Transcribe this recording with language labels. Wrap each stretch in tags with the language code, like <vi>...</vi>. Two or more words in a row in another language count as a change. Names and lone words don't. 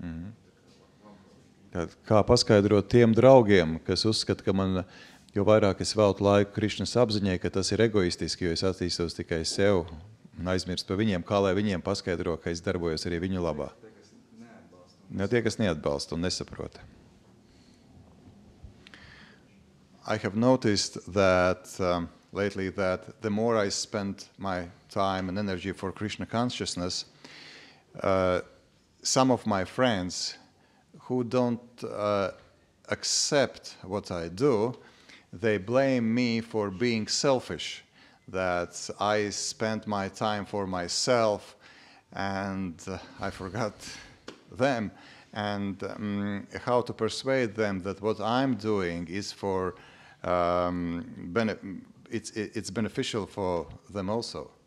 <lv>Tad, kā paskaidrot tiem draugiem, kas uzskata, ka man, jo vairāk es veltu laiku Krišnas apziņai, ka tas ir egoistiski, jo es attīstos tikai sev un aizmirst par viņiem, kā lai viņiem paskaidro, ka es darbojos arī viņu labā. Tie, kas neatbalsta un nesaprota.</lv> <en>I have noticed that lately that the more I spend my time and energy for Krishna consciousness, some of my friends who don't accept what I do, they blame me for being selfish, that I spend my time for myself and I forgot them, and how to persuade them that what I'm doing is for it's beneficial for them also.</en>